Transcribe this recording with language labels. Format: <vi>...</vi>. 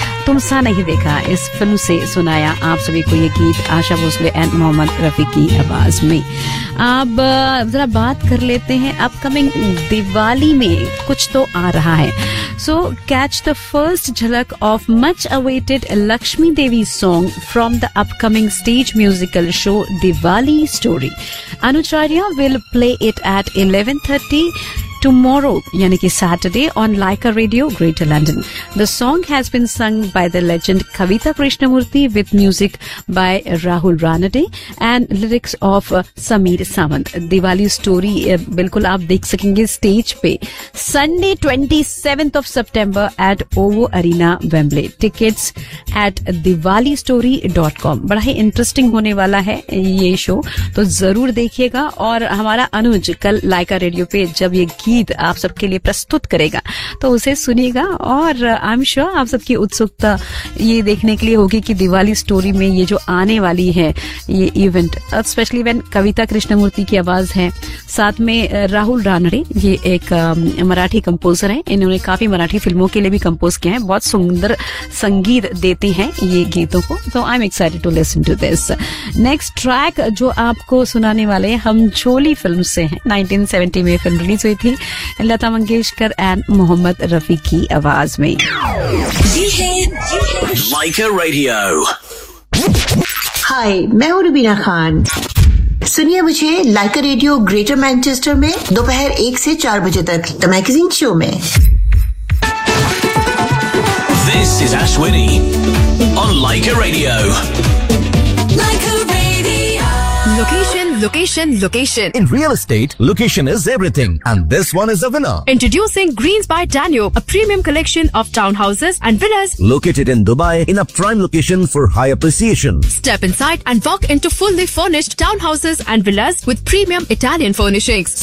<hi>तुम सा नहीं देखा इस फिल्म से सुनाया आप सभी को ये गीत आशा भोसले एंड मोहम्मद रफी की आवाज में. अब जरा बात कर लेते हैं अपकमिंग दिवाली में कुछ तो आ रहा है.</hi> <en>So catch the first jhalak of much awaited Lakshmi Devi song from the upcoming stage musical show Diwali story. Anucharya will play it at 11:30 tomorrow,</en> <hi>yani ki</hi> <en>Saturday, on Lyca Radio, Greater London. The song has been sung by the legend Kavita Krishnamurthy with music by Rahul Ranade and lyrics of Sameer Samant.</en> <hi>Diwali story, bilkul aap dekh sakenge stage pe.</hi> <en>Sunday, 27th of September at</en> <hi>OVO Arena, Wembley.</hi> <en>Tickets at diwalistory.com.</en> <hi>Bada hai interesting hone wala hai ye show. To zarur dekhiyega. Aur hamara Anuj kal Lyca Radio pe jab ye गीत आप सबके लिए प्रस्तुत करेगा तो उसे सुनिएगा. और</hi> <en>I am sure</en> <hi>आप सबकी उत्सुकता ये देखने के लिए होगी कि दिवाली स्टोरी में ये जो आने वाली है ये इवेंट,</hi> <en>specially when</en> <hi>कविता कृष्णमूर्ति की आवाज है, साथ में राहुल रानड़े, ये एक मराठी कंपोजर है, इन्होंने काफी मराठी फिल्मों के लिए भी कंपोज किया है, बहुत सुंदर संगीत देते हैं ये गीतों को. तो</hi> <en>I am excited to listen to this. Next track</en> <hi>जो आपको सुनाने वाले हम झोली फिल्म से है. 1970 में फिल्म रिलीज हुई थी लता मंगेशकर एंड मोहम्मद रफी की आवाज में. Lyca Radio. हाय, मैं हूँ रुबीना खान. सुनिए मुझे Lyca Radio ग्रेटर मैनचेस्टर में दोपहर 1 to 4 तक द मैगजीन शो में.</hi> <en>This is Ashwini on Lyca Radio. Location, location. In real estate, location is everything. And this one is a villa. Introducing Greens by Danio, a premium collection of townhouses and villas. Located in Dubai, in a prime location for high appreciation. Step inside and walk into fully furnished townhouses and villas with premium Italian furnishings.</en>